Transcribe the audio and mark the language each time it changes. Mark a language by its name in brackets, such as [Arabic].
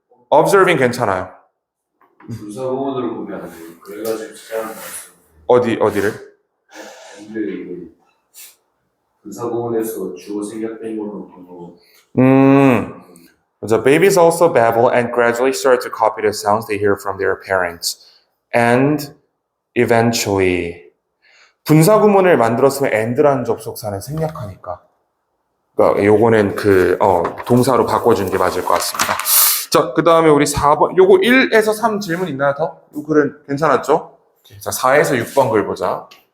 [Korean] observing 괜찮아요. 분사구문으로 보면 안 돼요. 그래가지고 찾아는 어디를? 근데 이거 분사구문에서 주어 생략된 걸로 보고. [English] The babies also babble and gradually start to copy the sounds they hear from their parents. And eventually [Korean] 분사구문을 만들었으면 and라는 접속사는 생략하니까. 그러니까 요거는 동사로 바꿔주는 게 맞을 것 같습니다. 자, 그 다음에 우리 4번, 요거 1에서 3 질문 있나요, 더? 요 글은 괜찮았죠? 자, 4에서 6번 글 보자.